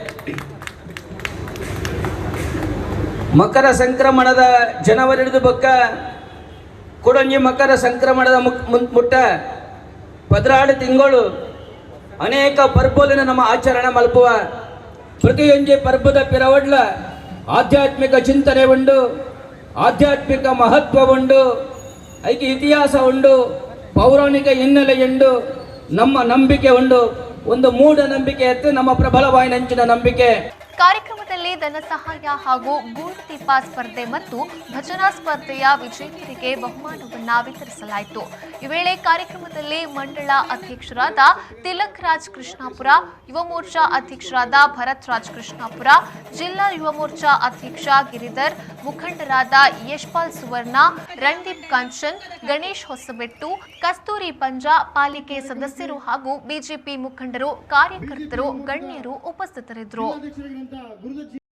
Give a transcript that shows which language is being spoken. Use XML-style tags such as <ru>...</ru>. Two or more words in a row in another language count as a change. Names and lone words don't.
<tcy>ಮಕರ ಸಂಕ್ರಮಣದ ಜನವರಿ ಹಿಡಿದು ಬೊಕ್ಕ ಕೊಡೊಂಜಿ ಮಕರ ಸಂಕ್ರಮಣದ ಮುಟ್ಟ ಪದ್ರಾಡು ತಿಂಗಳು ಅನೇಕ ಪರ್ಬೋಲಿನ ನಮ್ಮ ಆಚರಣೆ ಮಲ್ಪುವ ಪ್ರತಿಯೊಂದು ಪರ್ಬದ ಪಿರವಡ್ಲ ಆಧ್ಯಾತ್ಮಿಕ ಚಿಂತನೆ ಉಂಡು, ಆಧ್ಯಾತ್ಮಿಕ ಮಹತ್ವ ಉಂಡು, ಐಕೆ ಇತಿಹಾಸ ಉಂಡು, ಪೌರಾಣಿಕ ಹಿನ್ನೆಲೆ ಉಂಡು, ನಮ್ಮ ನಂಬಿಕೆ ಉಂಡು. ಒಂದು ಮೂಢನಂಬಿಕೆ ಎತ್ತು ನಮ್ಮ ಪ್ರಬಲವಾಯಿನಂಚಿನ ನಂಬಿಕೆ.</tcy> <kn>ಕಾರ್ಯಕ್ರಮದಲ್ಲಿ ಧನ ಸಹಾಯ ಹಾಗೂ ಗೂಡು ದೀಪ ಸ್ಪರ್ಧೆ ಮತ್ತು ಭಜನಾ ಸ್ಪರ್ಧೆಯ ವಿಜೇತರಿಗೆ ಬಹುಮಾನವನ್ನ ವಿತರಿಸಲಾಯಿತು. ಈ ವೇಳೆ ಕಾರ್ಯಕ್ರಮದಲ್ಲಿ ಮಂಡಳ ಅಧ್ಯಕ್ಷರಾದ ತಿಲಕ್ ರಾಜ್ ಕೃಷ್ಣಾಪುರ, ಯುವ ಮೋರ್ಚಾ ಅಧ್ಯಕ್ಷರಾದ ಭರತ್ ರಾಜ್ ಕೃಷ್ಣಾಪುರ, ಜಿಲ್ಲಾ ಯುವ ಮೋರ್ಚಾ ಅಧ್ಯಕ್ಷ ಗಿರಿಧರ್, ಮುಖಂಡರಾದ ಯಶ್ಪಾಲ್ ಸುವರ್ಣ, ರಣದೀಪ್ ಕಾಂಚನ್, ಗಣೇಶ್ ಹೊಸಬೆಟ್ಟು, ಕಸ್ತೂರಿ ಪಂಜಾ, ಪಾಲಿಕೆ ಸದಸ್ಯರು ಹಾಗೂ ಬಿಜೆಪಿ ಮುಖಂಡರು, ಕಾರ್ಯಕರ್ತರು, ಗಣ್ಯರು ಉಪಸ್ಥಿತರಿದ್ದರು.</kn>